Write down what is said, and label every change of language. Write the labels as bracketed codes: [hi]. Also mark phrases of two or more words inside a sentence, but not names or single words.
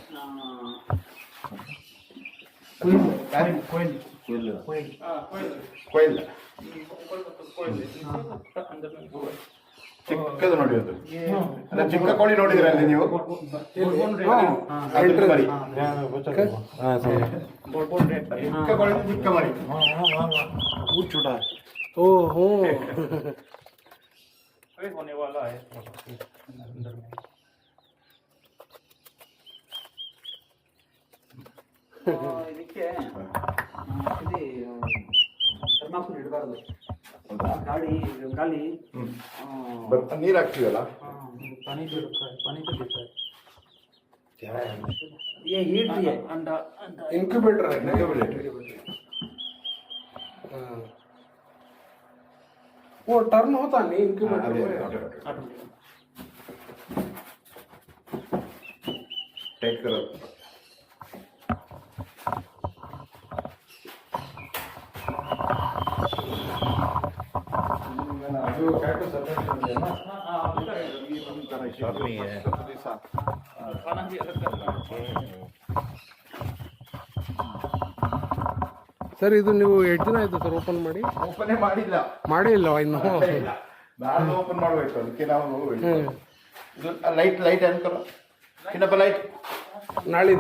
[kn] ಕೊಯ್ಲ್ ಚಿಕ್ಕದು ನೋಡಿ ಅದು ಅಲ್ಲ ಚಿಕ್ಕ ಕೋಳಿ ನೋಡಿದ್ರೆ ಅಲ್ಲಿ ನೀವು ಅದ್ರ ಮರಿ ಚಿಕ್ಕ ಕೋಳಿ ಚಿಕ್ಕ ಮರಿ ಓಹೋ [hi] होने वाला है अंदर में [kn] ಇದಕ್ಕೆ ಇದು ಥರ್ಮಾಕೋಲ್ ಇಡಬಾರ್ದು. ಗಾಳಿ ಗಾಳಿ ನೀರು ಹಾಕ್ತೀವಲ್ಲ [hi] पानी तो रखा है, पानी तो देता है ये हीट भी है. अंडा अंडा इनक्यूबेटर है ना? हाँ. वो टर्न होता नहीं इनक्यूबेटर में. ऑटोमेटिक टाइट करो [kn] ಅದು ಕ್ಯಾಟು ಸಪರೇಟ್ ಇದೆಯಲ್ಲ [hi] नहीं है खाना भी अलग करना [kn] ಸರ್ ಇದು ನೀವು ಎಷ್ಟು ದಿನ ಆಯ್ತು ಸರ್ ಓಪನ್ ಮಾಡಿ? ಓಪನೇ ಮಾಡಿಲ್ಲ ಮಾಡೇ ಇಲ್ಲವಾ ಇನ್ನು? ನಾನು ಓಪನ್ ಮಾಡಬೇಕು ಅದಕ್ಕೆ ನಾವು ಇದು ಲೈಟ್ ಲೈಟ್ ಅನ್ಕೊಳ್ಳೋ ಇನ್ನೊಬ್ಬ ಲೈಟ್ ನಾಳಿದ